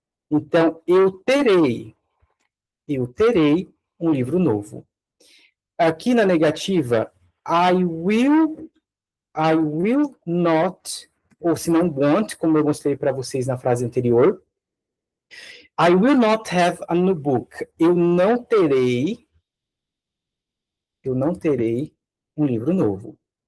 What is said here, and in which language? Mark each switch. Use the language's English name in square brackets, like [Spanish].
[Portuguese] Então, eu terei um livro novo. Aqui na negativa, [English] I will not [Portuguese] ou se não want, como eu mostrei para vocês na frase anterior. [English] I will not have a new book. [Portuguese] Eu não terei um livro novo.